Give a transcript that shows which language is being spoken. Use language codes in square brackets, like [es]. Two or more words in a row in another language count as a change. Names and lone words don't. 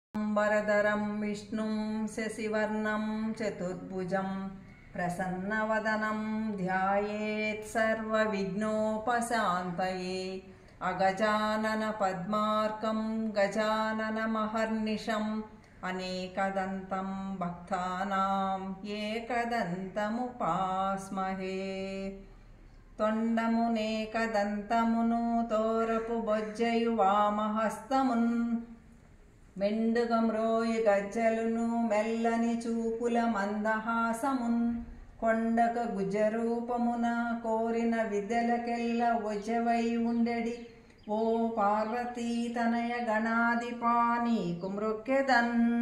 [sa] शुक्लाम्बरधरं विष्णुं शशिवर्णं चतुर्भुजं प्रसन्नवदनं ध्यायेत् सर्वविघ्नोपशान्तये। अगजाननपद्मार्कं गजाननमहर्निशम् अनेकदन्तं भक्तानां एकदन्तमुपास्महे। [te] తొండమునేకదంతమును తోరపు బొజ్జయు వామహస్తమున్ మెండుగమ్రోయి గజ్జలును మెల్లని చూపుల మందహాసమున్ కొండక గుజరూపమున కోరిన విద్యలకెల్ల ఒజవై ఉండెడి ఓ పార్వతీ తనయ గణాధిపాని కుమృక్కెదన్।